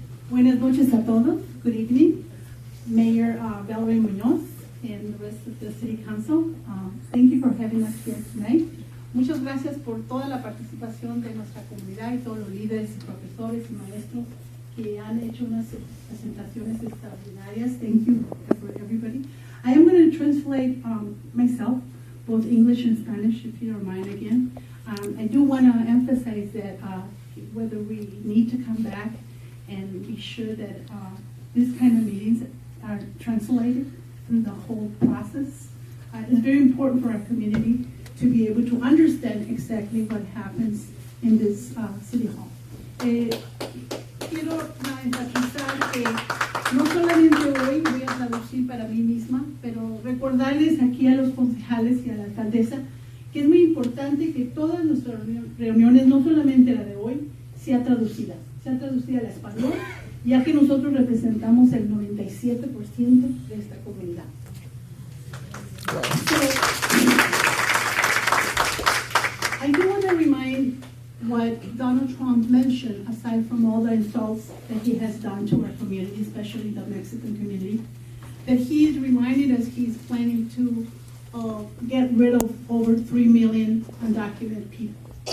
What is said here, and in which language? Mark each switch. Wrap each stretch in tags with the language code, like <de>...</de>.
<es>Buenas noches a todos.</es> <en>Good evening. Mayor Valerie Munoz and the rest of the City Council. Thank you for having us here tonight.</en> <es>Muchas gracias por toda la participación de nuestra comunidad y todos los líderes y profesores y maestros que han hecho unas presentaciones extraordinarias.</es> <en>Thank you for everybody. I am going to translate myself, both English and Spanish, if you don't mind again. I do want to emphasize that whether we need to come back and be sure that this kind of meetings are translated through the whole process. It's very important for our community to be able to understand exactly what happens in this City Hall.</en> <es>Quiero enfatizar que no solamente hoy voy a traducir para mí misma, pero recordarles aquí a los concejales y a la alcaldesa que es muy importante que todas nuestras reuniones, no solamente la de hoy, sea traducida al español, ya que nosotros representamos el 97% de esta comunidad.</es> <en>I do want to remind what Donald Trump mentioned, aside from all the insults that he has done to our community, especially the Mexican community, that he is reminding us he's planning to get rid of over 3 million undocumented people.</en>